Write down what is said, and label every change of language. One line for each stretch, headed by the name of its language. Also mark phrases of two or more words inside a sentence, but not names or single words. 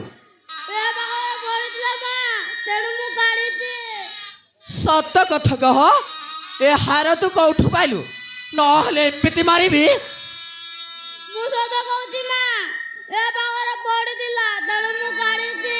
Odia: ଏ ବାଗର ପଡ଼ିଥିଲା ମା ତେଣୁ ମୁଁ କାଢ଼ିଛି ସତ କଥ କହ ଏ ହାର ତୁ କଉଠୁ ପାଇଲୁ ନହଲେ ଏମିତି ମାରିବି ମୁଁ ସତ କହୁଛି ମା ଏ ବାଗର ପଡ଼ିଥିଲା ତେଣୁ ମୁଁ କାଢ଼ିଛି